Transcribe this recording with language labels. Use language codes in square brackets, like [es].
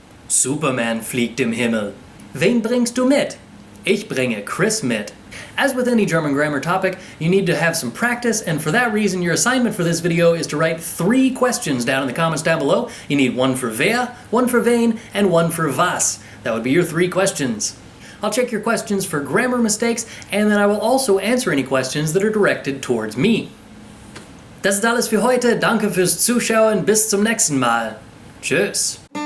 [de] Superman fliegt im Himmel. Wen bringst du mit? Ich bringe Chris mit. [en] As with any German grammar topic, you need to have some practice, and for that reason your assignment for this video is to write 3 questions down in the comments down below. You need one for wer, one for wen, and one for was. That would be your 3 questions. I'll check your questions for grammar mistakes, and then I will also answer any questions that are directed towards me. [de] Das ist alles für heute. Danke fürs Zuschauen. Bis zum nächsten Mal. Tschüss.